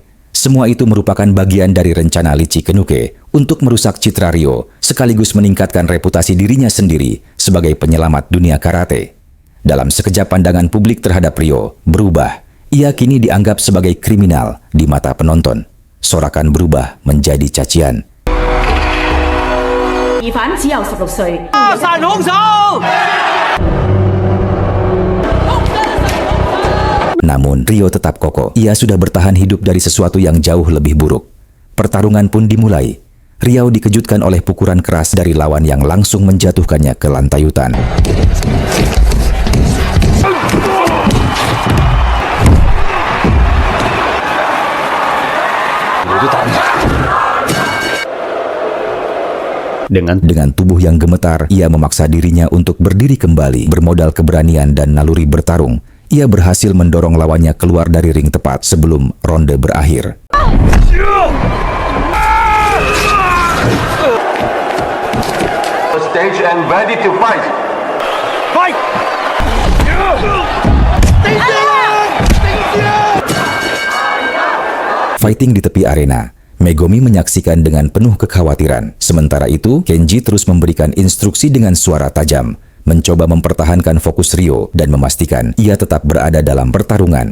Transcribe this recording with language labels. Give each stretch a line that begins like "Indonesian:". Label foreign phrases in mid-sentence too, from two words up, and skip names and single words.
Indonesian: Semua itu merupakan bagian dari rencana Lichi Kenuke untuk merusak citra Rio, sekaligus meningkatkan reputasi dirinya sendiri sebagai penyelamat dunia karate. Dalam sekejap pandangan publik terhadap Rio berubah. Ia kini dianggap sebagai kriminal di mata penonton. Sorakan berubah menjadi cacian.
Cantonese: 疑犯只有16歲。
Indonesian: Namun, Rio tetap kokoh. Ia sudah bertahan hidup dari sesuatu yang jauh lebih buruk. Pertarungan pun dimulai. Rio dikejutkan oleh pukulan keras dari lawan yang langsung menjatuhkannya ke lantayutan. Dengan tubuh yang gemetar, ia memaksa dirinya untuk berdiri kembali. Bermodal keberanian dan naluri bertarung, ia berhasil mendorong lawannya keluar dari ring tepat sebelum ronde berakhir.
English: Stage and ready to fight.
Indonesian: Fighting di tepi arena, Megumi menyaksikan dengan penuh kekhawatiran. Sementara itu, Kenji terus memberikan instruksi dengan suara tajam, mencoba mempertahankan fokus Rio dan memastikan ia tetap berada dalam pertarungan.